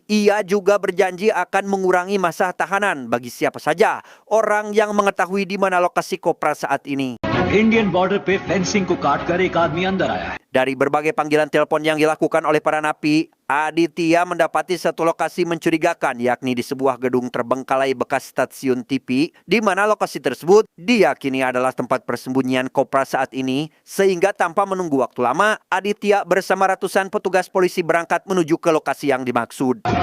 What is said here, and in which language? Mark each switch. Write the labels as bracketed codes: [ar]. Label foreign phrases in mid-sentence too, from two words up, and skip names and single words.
[id] Ia juga berjanji akan mengurangi masa tahanan bagi siapa saja orang yang mengetahui di mana lokasi Kopra saat ini. [en] Indian border [hi] पे फेंसिंग को काट कर एक आदमी अंदर आया है। [id] Dari berbagai panggilan telepon yang dilakukan oleh para napi, Aditya mendapati satu lokasi mencurigakan, yakni di sebuah gedung terbengkalai bekas stasiun TV, di mana lokasi tersebut diyakini adalah tempat persembunyian Kopra saat ini, sehingga tanpa menunggu waktu lama, Aditya bersama ratusan petugas polisi berangkat menuju ke lokasi yang dimaksud.